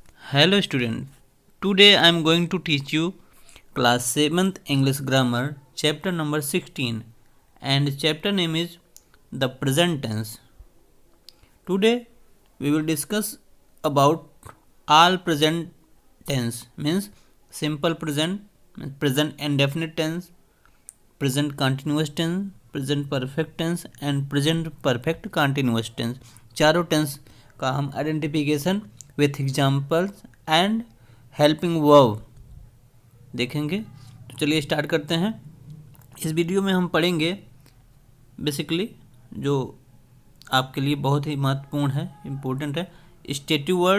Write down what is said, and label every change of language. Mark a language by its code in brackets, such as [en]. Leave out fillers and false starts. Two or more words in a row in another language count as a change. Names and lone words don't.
[en] Hello student, today I am going to teach you class 7th English grammar chapter number 16 and chapter name is the present tense. Today we will discuss about all present tense means simple present, present indefinite tense, present continuous tense, present perfect tense and present perfect continuous tense. [hi] चारों टेंस का हम [en] identification with examples and helping verb [hi] देखेंगे। तो चलिए स्टार्ट करते हैं। इस वीडियो में हम पढ़ेंगे बेसिकली जो आपके लिए बहुत ही महत्वपूर्ण है, इम्पोर्टेंट है, [en] stative word.